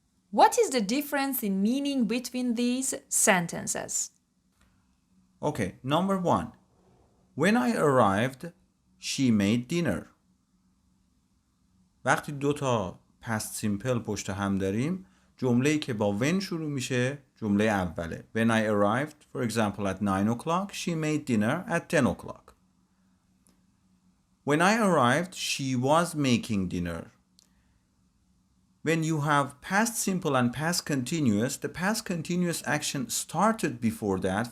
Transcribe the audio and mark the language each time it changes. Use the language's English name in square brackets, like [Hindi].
[English] What is the difference in meaning between these sentences? Okay, number 1. When I arrived, she made dinner. [Persian] وقتی دو تا past simple پشت هم داریم، جمله‌ای که با when شروع میشه جمله اوله. [English] When I arrived, for example, at 9 o'clock, she made dinner at 10 o'clock. When I arrived, she was making dinner. When you have past simple and past continuous, the past continuous action started before that.